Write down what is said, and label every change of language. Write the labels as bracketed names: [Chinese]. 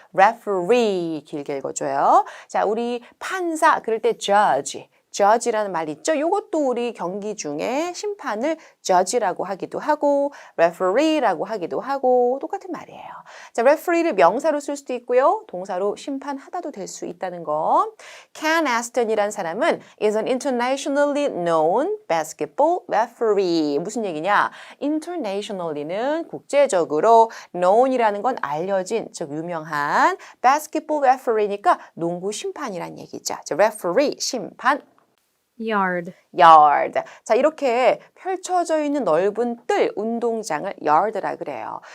[Korean] referee 길게 읽어줘요. 자, 우리 판사 그럴 때 judge. judge라는 말 있죠? 이것도 우리 경기 중에 심판을 judge라고 하기도 하고 referee라고 하기도 하고 똑같은 말이에요. 자, referee를 명사로 쓸 수도 있고요. 동사로 심판하다도 될 수 있다는 거. Ken Aston이라는 사람은 [English] is an internationally known basketball referee. [Korean] 무슨 얘기냐? internationally는 국제적으로 known이라는 건 알려진, 즉 유명한 basketball referee니까 농구 심판이란 얘기죠. 자, referee, 심판. [English] yard, yard. [Korean] 자, 이렇게 펼쳐져 있는 넓은 뜰, 운동장을 yard라 그래요.